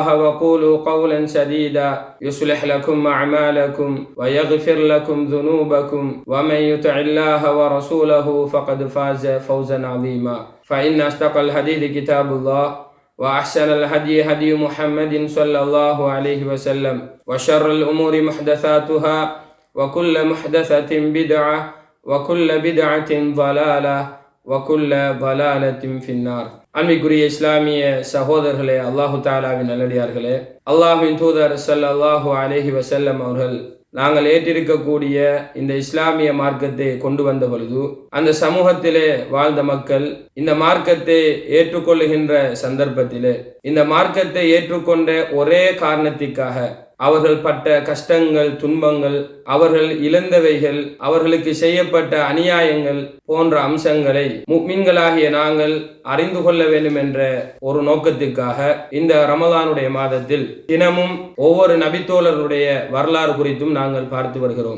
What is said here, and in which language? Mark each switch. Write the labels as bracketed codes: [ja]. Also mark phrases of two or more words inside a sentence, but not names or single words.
[ar] وقولوا قولا سديدا يصلح لكم أعمالكم ويغفر لكم ذنوبكم ومن يطع الله ورسوله فقد فاز فوزا عظيما فإن أصدق الحديث كتاب الله وأحسن الهدي هدي محمد صلى الله عليه وسلم وشر الأمور محدثاتها وكل محدثة بدعة وكل بدعة ضلالة وكل ضلالة في النار. [ta] அன்பிற்குரிய இஸ்லாமிய சகோதரர்களே, அல்லாஹு தாலாவின் நல்லடியார்களே, அல்லாஹ்வின் தூதர் [ar] صلى الله عليه وسلم [ta] அவர்கள் நாங்கள் ஏற்றிருக்கக்கூடிய இந்த இஸ்லாமிய மார்க்கத்தை கொண்டு வந்த பொழுது அந்த சமூகத்திலே வாழ்ந்த மக்கள் இந்த மார்க்கத்தை ஏற்றுக்கொள்ளுகின்ற சந்தர்ப்பத்திலே இந்த மார்க்கத்தை ஏற்றுக்கொண்ட ஒரே காரணத்திற்காக அவர்கள் பட்ட கஷ்டங்கள், துன்பங்கள், அவர்கள் இழந்தவைகள், அவர்களுக்கு செய்யப்பட்ட அநியாயங்கள் போன்ற அம்சங்களை முஃமின்களாகிய நாங்கள் அறிந்து கொள்ள வேண்டும் என்ற ஒரு நோக்கத்திற்காக இந்த ரமலானுடைய மாதத்தில் தினமும் ஒவ்வொரு நபித்தோழருடைய வரலாறு குறித்தும் நாங்கள் பார்த்து வருகிறோம்.